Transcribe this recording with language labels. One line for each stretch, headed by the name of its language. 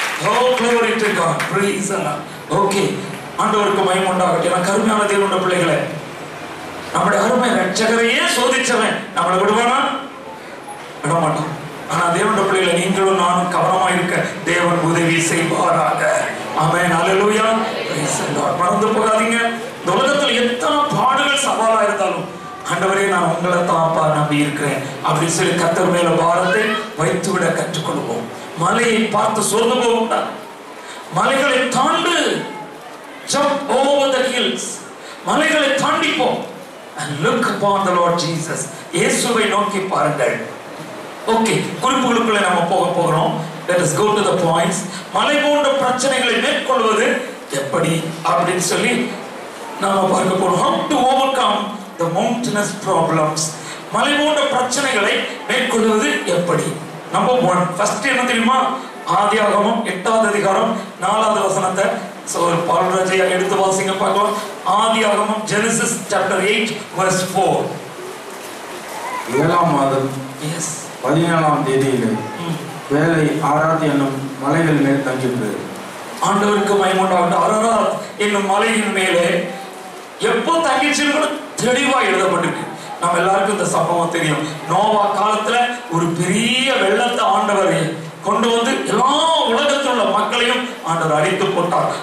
English: Oh glory to God, praise the Lord. Okay,
Tamil: ஆண்டவருக்கு மகிமை உண்டாகட்டும். எனக்கு அருமையான தேவனுடைய பிள்ளைகளே, நம்முடைய அருமை ரட்சகரையே சோதிச்சவன் நம்மளை விடுவானா? விட மாட்டோம். ஆனா தேவனுடைய பிள்ளைகளை நீங்களும் நானும் கவனமா இருக்க தேவன் உதவி செய்வாராக.
English: Amen, hallelujah, praise the Lord.
Tamil: மறந்து போகாதீங்க, இந்த உலகத்தில் எத்தனை பாடுகள் சவாலா இருந்தாலும் ஆண்டவரே நான் உங்களை தாப்பா நம்பி இருக்கிறேன் அப்படின்னு சொல்லி கர்த்தர் மேல பாரத்தை வைத்து விட கற்றுக்கொள்வோம். மலையை பார்த்து சோர்ந்து போக, மலைகளை தாண்டு,
English: jump over the hills,
Tamil: மலைகளை தாண்டிப்போம்.
English: and look upon the Lord Jesus,
Tamil: இயேசுவை நோக்கி பாருங்கள். ஓகே, குறிப்புகளுக்குள்ள நம்ம போகிறோம்.
English: let us go to the points.
Tamil: மலை போன்ற பிரச்சனைகளை மேற்கொள்வது எப்படி அப்படின்னு சொல்லி நாம பார்க்க போறோம்.
English: how to overcome the mountainous problems,
Tamil: மலை போன்ற பிரச்சனைகளை மேற்கொள்வது எப்படி. நம்பர் 1, ஃபர்ஸ்ட் என்ன தெரியுமா? ஆதியாகமம் 8வது அதிகாரம் 4வது வசனத்தை பால்ராஜையா எடுத்து வாசிங்க பார்க்கலாம். ஆதியாகமம்,
English: Genesis chapter 8 verse 4.
Tamil: 7ஆம் மாதம் 17ஆம் தேதியிலே வேலை ஆராத் என்னும் மலைகள் மேல் தங்கிற்று. ஆண்டவருக்கு மகிமை உண்டாகட்டும். ஆராத் என்னும் மலையின் மேலே எப்போ தங்கிச்சுன்னு தெளிவா எழுதப்பட்டிருக்கு. நம்ம எல்லாருக்கும் இந்த சம்பவம் தெரியும். நோவா காலத்துல ஒரு பெரிய வெள்ளத்தை ஆண்டவர் கொண்டு வந்து எல்லா உலகத்தில் உள்ள மக்களையும் ஆண்டவர் அழித்து போட்டார்.